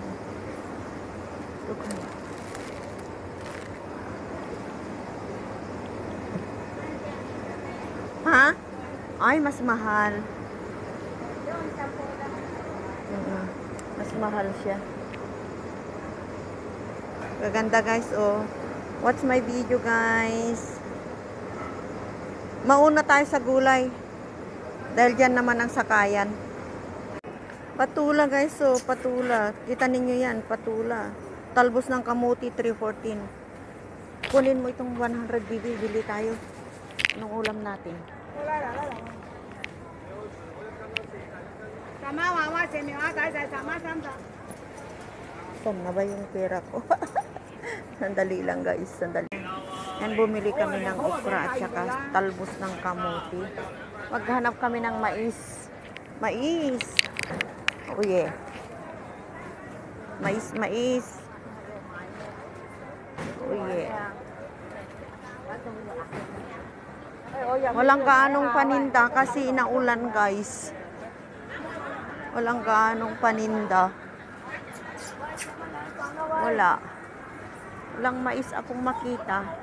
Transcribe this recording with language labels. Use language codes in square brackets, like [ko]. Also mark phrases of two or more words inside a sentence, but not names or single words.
[tl] Okay. Ha? Ay, mas mahal. Mas mahal siya. Gaganda, guys, oh. [en] Watch my video, guys. [tl] Mauna tayo sa gulay. Dahil dyan naman ang sakayan. Patula, guys, oh. Patula. Kita ninyo yan, patula. Talbos ng kamuti, 314. Kunin mo itong 100 BB. Bili tayo. Anong ulam natin? Saan na ba yung pera ko? Sandali lang, guys. Sandali. Yan, bumili kami ng okra at saka talbos ng kamuti. Maghanap kami ng mais. Mais. [en] Oh, yeah. [tl] Mais, mais. [en] Oh, yeah. [tl] Walang gaanong paninda kasi inaulan, guys. Walang gaanong paninda. Wala. Walang mais akong makita.